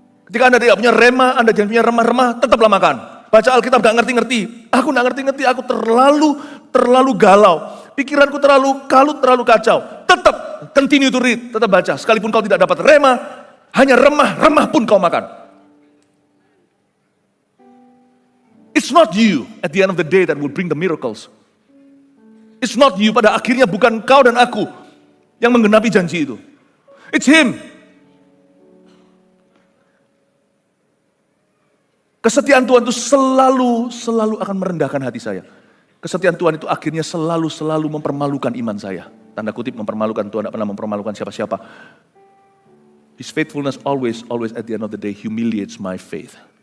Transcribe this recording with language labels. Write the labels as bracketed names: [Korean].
[Indonesian] Ketika Anda tidak punya rema, Anda jangan punya remah-remah, tetaplah makan. Baca Alkitab gak ngerti-ngerti, aku gak ngerti-ngerti, aku terlalu galau. Pikiranku terlalu kalut, terlalu kacau. Tetap [English] continue to read, [Indonesian] tetap baca. Sekalipun kau tidak dapat rema, hanya remah pun kau makan. [English] It's not you at the end of the day that will bring the miracles. It's not you, [Indonesian] pada akhirnya bukan kau dan aku yang menggenapi janji itu. [English] It's Him. [Indonesian] Kesetiaan Tuhan itu selalu akan merendahkan hati saya. Kesetiaan Tuhan itu akhirnya selalu mempermalukan iman saya. Tanda kutip mempermalukan, Tuhan tidak pernah mempermalukan siapa-siapa. [English] His faithfulness always at the end of the day humiliates my faith.